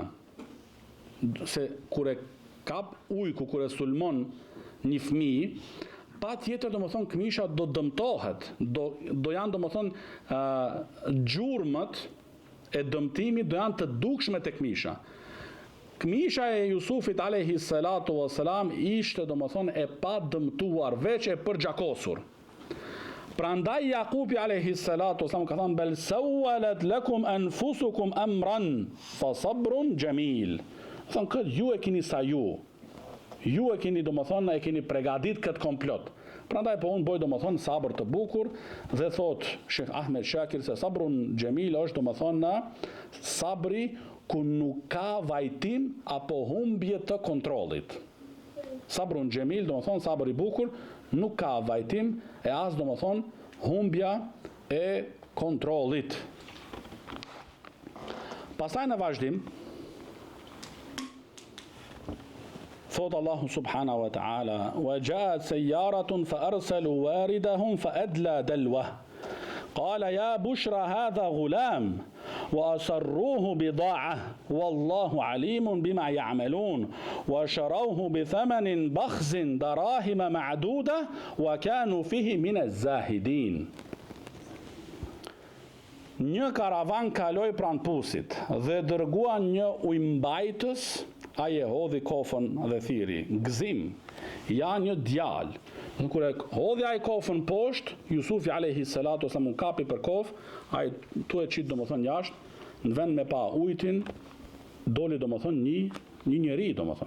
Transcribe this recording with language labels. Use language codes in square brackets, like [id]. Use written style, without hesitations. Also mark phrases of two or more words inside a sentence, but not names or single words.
[sq] Se kur e kap ujku, kur e sulmon një fëmijë, pa tjetër domethënë këmisha do dëmtohet, do janë domethënë gjurmët e dëmtimit do janë të dukshme tek këmisha. Këmisha e Jusufit [ar] عليه الصلاة والسلام [sq] ishte domethënë e pa dëmtuar, veç e përgjakosur. Prandaj Jakubi [ar] عليه الصلاة والسلام [sq] ka thënë, [ar] بل سولت لكم أنفسكم أمرا فصبر جميل. [sq] Thonë, këtë ju e keni sa ju e keni domethënë e keni përgatit këtë komplot. Prandaj po unë boj domethënë sabër të bukur, dhe thot Sheikh Ahmed Shakir se [ar] صبر جميل [sq] është domethënë sabri ku nuk ka vajtim apo humbje të kontrollit. [ar] صبر جميل, [sq] domethënë sabër i bukur, nuk ka vajtim e as domethënë humbja e kontrollit. Pastaj në vazhdim thot Allahu [ar] سبحانه وتعالى وجاءت سيارة فأرسلوا واردهم فأدلى دلوه. قال يا بشرى هذا غلام وأسروه بضاعة والله عليم بما يعملون وشروه بثمن بخس دراهم معدودة وكانوا فيه من الزاهدين. [sq] Një karavan kaloi pranë pusit dhe dërguan një ujmbajtës, ai e hodhi kofën dhe thiri, gëzim, ja një djalë. Kur e hodhi ai kofën poshtë, Jusufi [ar] عليه الصلاة والسلام [sq] kapi për kofë, ai tu e çit domethën jashtë, në vend me pa ujtin, doli domethën një njeri domethën.